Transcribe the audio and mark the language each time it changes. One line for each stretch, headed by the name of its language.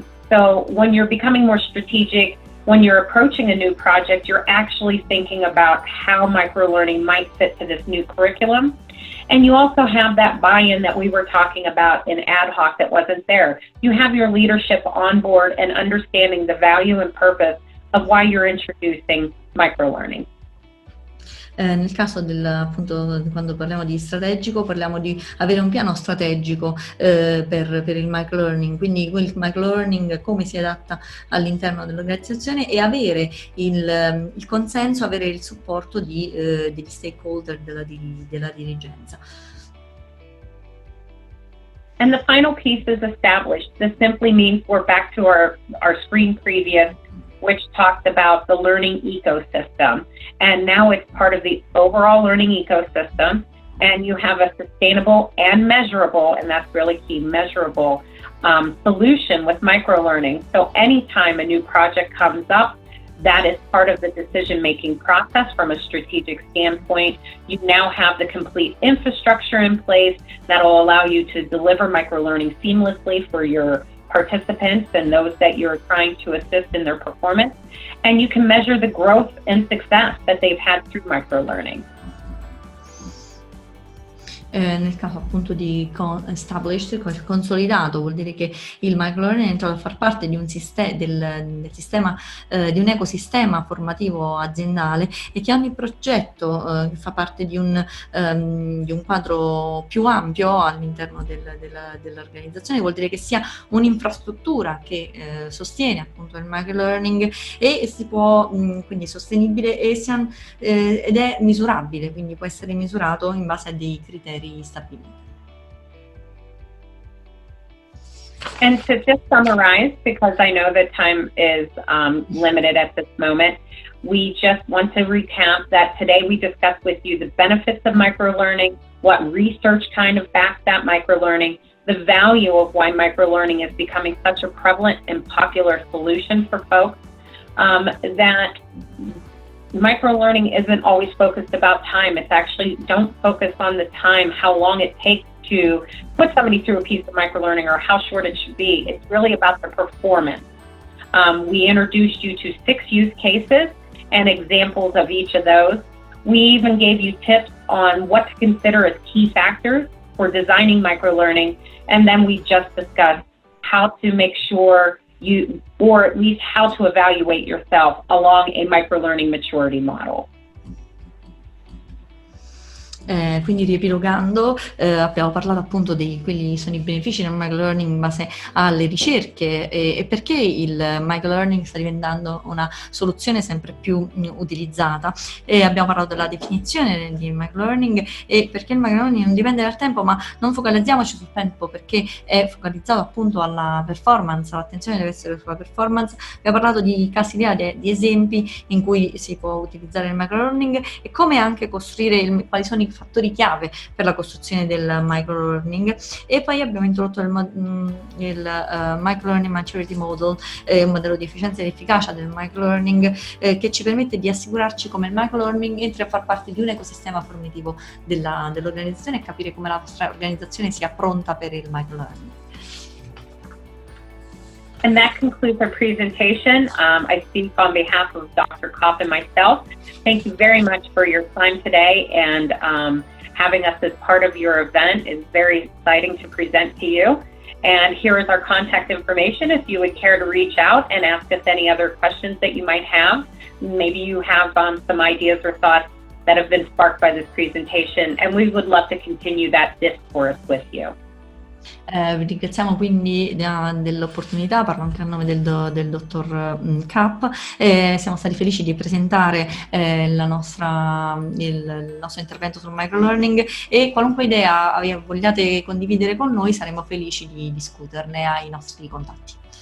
English: So when you're becoming more strategic, when you're approaching a new project, you're actually thinking about how microlearning might fit to this new curriculum. And you also have that buy-in that we were talking about in ad hoc that wasn't there. You have your leadership on board and understanding the value and purpose of why you're introducing microlearning.
Italian: Nel caso appunto, quando parliamo di strategico, parliamo di avere un piano strategico per il microlearning, quindi il microlearning come si adatta all'interno dell'organizzazione e avere il consenso, avere il supporto degli stakeholder della dirigenza.
English: And the final piece is established. This simply means we're back to our screen previous, which talked about the learning ecosystem. And now it's part of the overall learning ecosystem. And you have a sustainable and measurable, and that's really key, measurable solution with microlearning. So anytime a new project comes up, that is part of the decision-making process from a strategic standpoint. You now have the complete infrastructure in place that will allow you to deliver microlearning seamlessly for your participants and those that you're trying to assist in their performance. And you can measure the growth and success that they've had through microlearning.
Italian: Nel caso appunto di established, consolidato, vuol dire che il microlearning è entrato a far parte di un del sistema, di un ecosistema formativo aziendale e che ogni progetto fa parte di un quadro più ampio all'interno dell'organizzazione, vuol dire che sia un'infrastruttura che sostiene appunto il microlearning e si può quindi sostenibile ed è misurabile, quindi può essere misurato in base a dei criteri stabiliti.
English: And to just summarize, because I know that time is limited at this moment, we just want to recap that today we discussed with you the benefits of microlearning, what research kind of backs that microlearning, the value of why microlearning is becoming such a prevalent and popular solution for folks, that microlearning isn't always focused about time. It's actually, don't focus on the time, how long it takes to put somebody through a piece of microlearning or how short it should be. It's really about the performance. We introduced you to 6 use cases and examples of each of those. We even gave you tips on what to consider as key factors for designing microlearning. And then we just discussed how to make sure or at least how to evaluate yourself along a microlearning maturity model.
Italian: Quindi riepilogando, abbiamo parlato appunto di quelli sono i benefici del microlearning in base alle ricerche e perché il microlearning sta diventando una soluzione sempre più utilizzata, e abbiamo parlato della definizione di microlearning e perché il microlearning non dipende dal tempo, ma non focalizziamoci sul tempo perché è focalizzato appunto alla performance, l'attenzione deve essere sulla performance. Abbiamo parlato di casi di esempi in cui si può utilizzare il microlearning e come anche costruire quali sono i fattori chiave per la costruzione del microlearning, e poi abbiamo introdotto il Microlearning Maturity Model, un modello di efficienza ed efficacia del microlearning che ci permette di assicurarci come il microlearning entri a far parte di un ecosistema formativo dell'organizzazione e capire come la vostra organizzazione sia pronta per il microlearning.
English: And that concludes our presentation. I speak on behalf of Dr. Kapp and myself. Thank you very much for your time today, and having us as part of your event is very exciting to present to you. And here is our contact information if you would care to reach out and ask us any other questions that you might have. Maybe you have some ideas or thoughts that have been sparked by this presentation, and we would love to continue that discourse with you.
Italian: Vi ringraziamo quindi dell'opportunità, parlo anche a nome del dottor Kapp. Siamo stati felici di presentare il nostro intervento sul microlearning e qualunque idea vogliate condividere con noi saremo felici di discuterne ai nostri contatti.